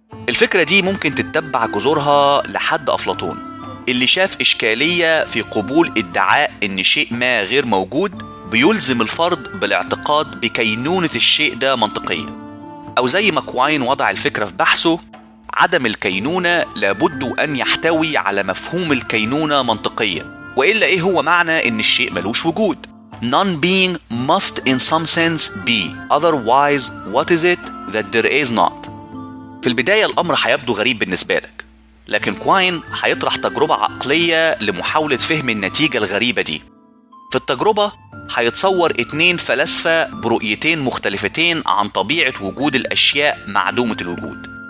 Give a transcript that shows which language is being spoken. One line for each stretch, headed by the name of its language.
Arabic: الفكرة دي ممكن تتبع جذورها لحد أفلاطون اللي شاف إشكالية في قبول ادعاء إن شيء ما غير موجود بيلزم الفرد بالاعتقاد بكينونة الشيء ده منطقيا. أو زي ما كواين وضع الفكرة في بحثه، عدم الكينونة لابد أن يحتوي على مفهوم الكينونة منطقيا، وإلا إيه هو معنى إن الشيء ملوش وجود؟
English: Non-being must in some sense be. Otherwise, what is it that there is not?
Arabic: في البداية الأمر حيبدو غريب بالنسبة لك، لكن كواين حيطرح تجربة عقلية لمحاولة فهم النتيجة الغريبة دي. في التجربة حيتصور اتنين فلاسفة برؤيتين مختلفتين عن طبيعة وجود الأشياء معدومة الوجود.